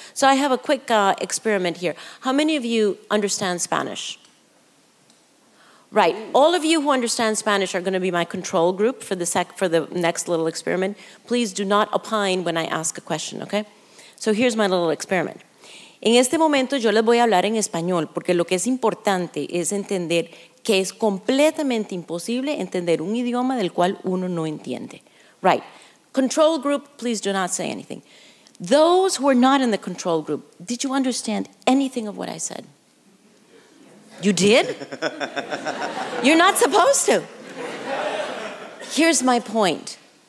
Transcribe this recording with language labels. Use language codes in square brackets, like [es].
[en] So I have a quick experiment here. How many of you understand Spanish? Right. All of you who understand Spanish are going to be my control group for the next little experiment. Please do not opine when I ask a question, okay? So here's my little experiment. [es] En este momento yo les voy a hablar en español porque lo que es importante es entender que es completamente imposible entender un idioma del cual uno no entiende. [en] Right. Control group, please do not say anything. Those who are not in the control group, did you understand anything of what I said? You did? You're not supposed to. Here's my point.